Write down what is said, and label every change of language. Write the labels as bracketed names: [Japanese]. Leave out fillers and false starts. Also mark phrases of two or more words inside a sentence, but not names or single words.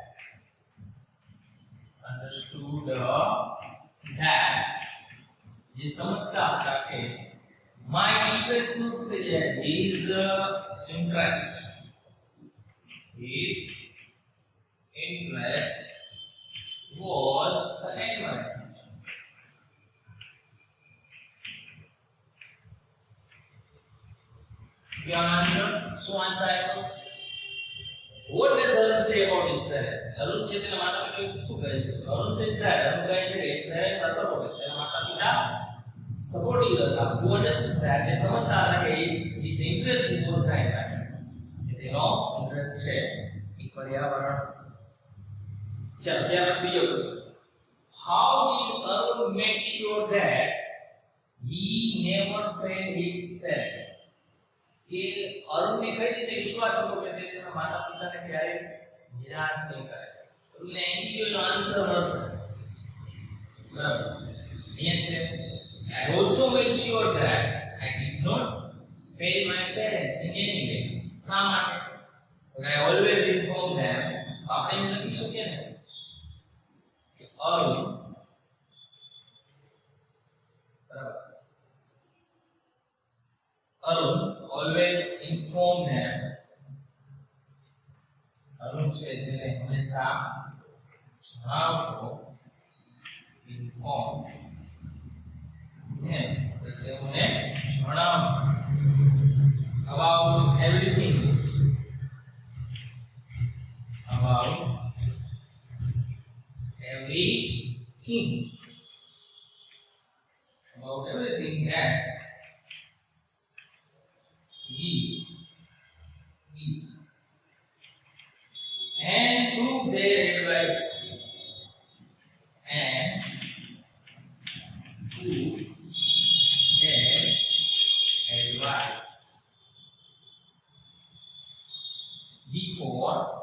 [Gujarati] જે સમજતા હતા કે [English] my interest [Gujarati] નું શું થઈ જાય [English] his interest was the environment. Your answer? So answer I know. What does Arun say about his parents? Arun says that [Gujarati] માતા પિતા વિશે શું કહે છે? [English] Arun says that Arun [Gujarati] કહે છે કે [English] his parents are supportive. [Gujarati] તેના માતા પિતા supportive હતા. [English] Who understood that? [Gujarati] તે સમજતા હતા કે [English] his interest was the environment. [Gujarati] તેનો interest છે એ પર્યાવરણ. ચલો ત્યારબાદ બીજો પ્રશ્ન. [English] How did Arun make sure that he never failed his parents? [Gujarati] કે અરુણ ને કઈ રીતે વિશ્વાસ હતો કે તે તેના માતા પિતાને ક્યારે નિરાશ નહીં કરે એટલે એનીનો આન્સર મળશે બરાબર અહીંયા છે [English] I also made sure that I did not fail my parents in any way [Gujarati] શા માટે [English] I always inform them [Gujarati] આપણે એમ લખી શકીએ ને કે અરુણ બરાબર [English] Arun always inform them. [Gujarati] Arun છે તેને હંમેશા જણાવતો [English] inform them [Gujarati] તેઓને જણાવ [English] about everything about everything that he and through their advice before